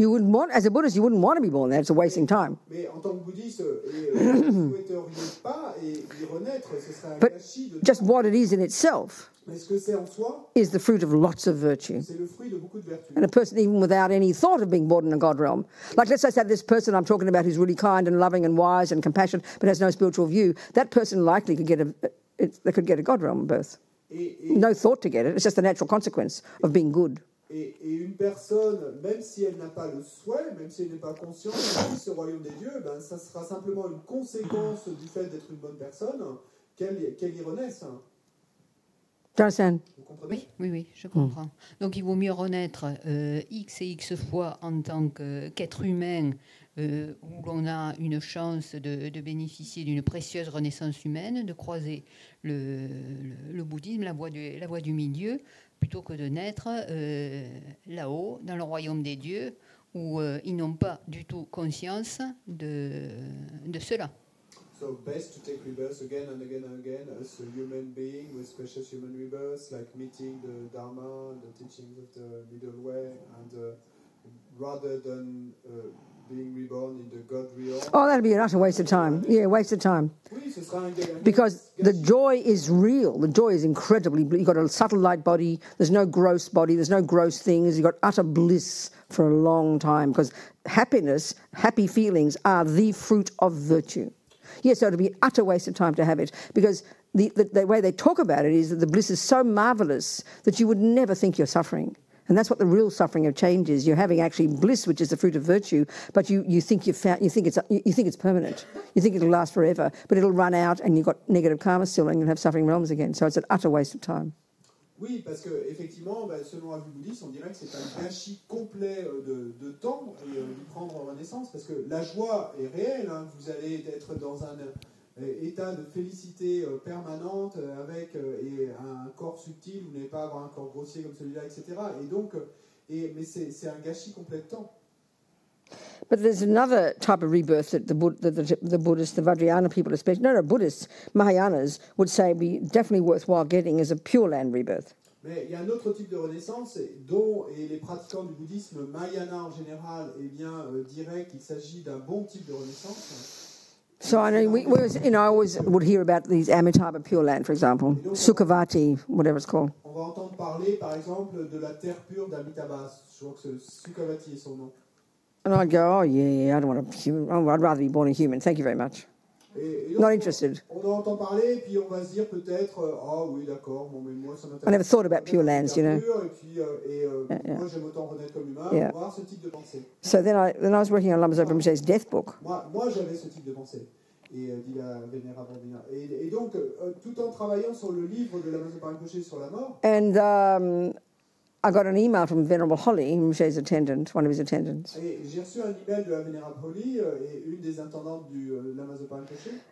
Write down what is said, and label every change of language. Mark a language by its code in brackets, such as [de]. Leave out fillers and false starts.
[en] You wouldn't want, as a Buddhist, you wouldn't want to be born there. It's a wasting time. [fr] Mais en tant que bouddhiste, vous ne souhaiteriez pas y renaître, ce serait un gâchis de [en] Just [fr] temps. [en] what it is in itself [fr] Mais ce que c'est en soi, [en] is the fruit of lots of virtue. [fr] c'est le fruit de beaucoup de vertus. [en] And a person, even without any thought of being born in a God realm, like let's say this person I'm talking about who's really kind and loving and wise and compassionate, but has no spiritual view, that person likely could get a God realm birth. No thought to get it. It's just the natural consequence of being good. [fr] Et une personne, même si elle n'a pas le souhait, même si elle n'est pas consciente de ce royaume des dieux, ben, ça sera simplement une conséquence du fait d'être une bonne personne qu'elle y renaisse. Do you understand? Vous comprenez? Oui, je comprends. Donc il vaut mieux renaître X et X fois en tant qu'être humain où l'on a une chance de bénéficier d'une précieuse renaissance humaine, de croiser le bouddhisme, la voie du milieu, plutôt que de naître là-haut, dans le royaume des dieux, où ils n'ont pas du tout conscience de cela. [en] So best to take rebirth again and again and again as a human being with precious human rebirth, like meeting the Dharma, the teachings of the middle way, and rather than being reborn in the God realm. Oh, that'd be an utter waste of time. Yeah, waste of time. [fr] Oui, ce sera un [en] Because the joy is real. The joy is incredibly. You've got a subtle light body. There's no gross body. There's no gross things. You've got utter bliss for a long time. Because happiness, happy feelings are the fruit of virtue. Yes, so it would be utter waste of time to have it. Because the way they talk about it is that the bliss is so marvellous that you would never think you're suffering. And that's what the real suffering of change is. You're having actually bliss, which is the fruit of virtue, but you think it's permanent. You think it'll last forever, but it'll run out, and you've got negative karma still, and you'll have suffering realms again. So it's an utter waste of time. [fr] Oui, parce que effectivement, selon la vue bouddhiste, on dirait que c'est un gâchis complet de temps et d'y prendre renaissance, parce que la joie est réelle. Hein, vous allez être dans un état de félicité permanente avec un corps subtil, vous n'allez pas avoir un corps grossier comme celui-là, etc. Et donc, mais c'est un gâchis complet de temps. [en] But there's another type of rebirth that the Buddhists, the Vajrayana people especially, no, Buddhists, Mahayanas, would say be definitely worthwhile getting is a Pure Land rebirth. [fr] Mais il y a un autre type de renaissance dont les pratiquants du bouddhisme Mahayana en général diraient qu'il s'agit d'un bon type de renaissance. [en] So I know I always would hear about these Amitabha Pure Land, for example, Sukhavati, whatever it's called. [fr] On va entendre parler, par exemple, de la terre pure d'Amitabha. Je crois que Sukhavati est son nom. [en] And I'd go, oh yeah, I don't want a human. I'd rather be born a human. Thank you very much. [fr] Et donc, [en] Not interested. [fr] On en entend parler, et puis on va se dire peut-être, oui, d'accord, bon, mais moi ça m'intéresse. [en] I never thought about Pure Lands, you know. [fr] Et puis, moi j'aime autant renaître comme humain, [en] Yeah. [fr] avoir ce type de pensée. [en] So then I was working on Lama Zopa Rinpoche's death book. [fr] Moi j'avais ce type de pensée. Et dit la Venerable Robina. Et donc, tout en travaillant sur le livre de Lama Zopa Rinpoche sur la mort. [en] And I got an email from Venerable Holly, Rinpoche's attendant, one of his attendants. [fr] Et j'ai reçu un email de la Vénérable Holly, et une des intendantes du Lama Zopa Rinpoche.